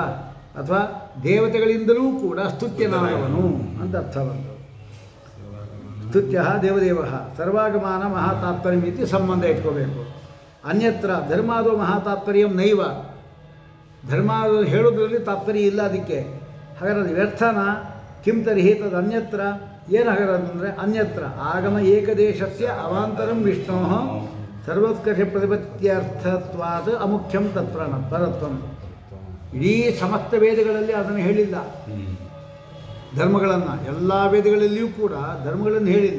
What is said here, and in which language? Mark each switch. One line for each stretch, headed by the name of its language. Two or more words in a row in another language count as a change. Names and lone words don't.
Kannada: ಅಥವಾ ದೇವತೆಗಳಿಂದಲೂ ಕೂಡ ಸ್ತುತ್ಯನಾದವನು ಅಂತ ಅರ್ಥ ಬಂತು.
Sanskrit: ಸ್ತುತ್ಯ ದೇವದೇವ ಸರ್ವಾಗಮಾನ ಮಹಾತಾತ್ಪರ್ಯಂ ಇತಿ
Kannada: ಸಂಬಂಧ ಇಟ್ಕೋಬೇಕು.
Sanskrit: ಅನ್ಯತ್ರ ಧರ್ಮಾದೋ ಮಹಾತಾತ್ಪರ್ಯಂ ನೈವ.
Kannada: ಧರ್ಮ ಹೇಳೋದ್ರಲ್ಲಿ ತಾತ್ಪರ್ಯ ಇಲ್ಲ ಅದಕ್ಕೆ. ಹಾಗಾದ್ರೆ ಅದು ವ್ಯರ್ಥನ.
Sanskrit: ಕಿಂ ತರ್ಹಿ ತದ್ ಅನ್ಯತ್ರ.
Kannada: ಏನು ಹಾಗಾದ್ರೆ
Sanskrit: ಅನ್ಯತ್ರ ಆಗಮ ಏಕದೇಶಸ್ಯ ಅವಾಂತರಂ ವಿಷ್ಣೋ ಸರ್ವೋತ್ಕರ್ಷ ಪ್ರತಿಪತ್ತ್ಯರ್ಥತ್ವಾದ ಅಮುಖ್ಯಂ ಪರತ್ವಂ.
Kannada: ಇಡೀ ಸಮಸ್ತ ವೇದಗಳಲ್ಲಿ ಅದನ್ನು ಹೇಳಿಲ್ಲ. ಧರ್ಮಗಳನ್ನು ಎಲ್ಲ ವೇದಗಳಲ್ಲಿಯೂ ಕೂಡ ಧರ್ಮಗಳನ್ನು ಹೇಳಿಲ್ಲ.